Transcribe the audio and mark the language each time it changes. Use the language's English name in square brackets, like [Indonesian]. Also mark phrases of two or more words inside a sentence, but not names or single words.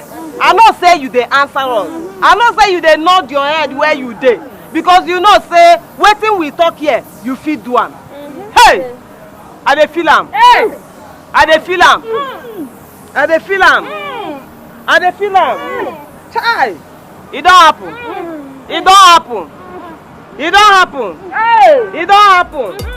[Nigerian Pidgin] I know say you dey answer us. I know say you dey nod your head where you dey. Because you know say waiting we talk here, you fit do am. Hey! I dey feel am. Hey! I dey feel am. I dey feel am. I dey feel am. Chai! It don't happen. It don't happen. It don't happen. It don't happen.